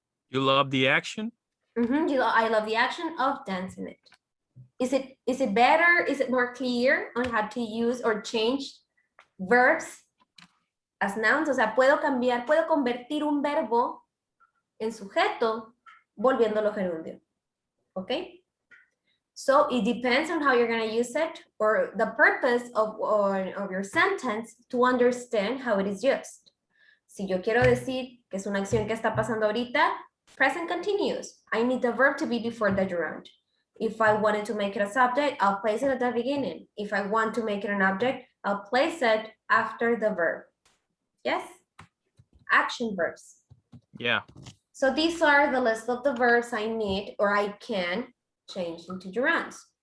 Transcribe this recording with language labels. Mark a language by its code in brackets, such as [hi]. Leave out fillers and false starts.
[en] You love the action? I love the action of dancing it. Is it better? Is it more clear on how to use or change verbs as nouns? [es] O sea, puedo convertir un verbo en sujeto volviéndolo gerundio. [en] Okay? So it depends on how you're going to use it or the purpose of your sentence to understand how it is used. [es] Si yo quiero decir que es una acción que está pasando ahorita, present continuous. [en] I need the verb to be before the gerund. If I wanted to make it a subject, I'll place it at the beginning. If I want to make it an object, I'll place it after the verb. Yes? Action verbs. Yeah. So these are the list of the verbs I need or I can change into gerunds.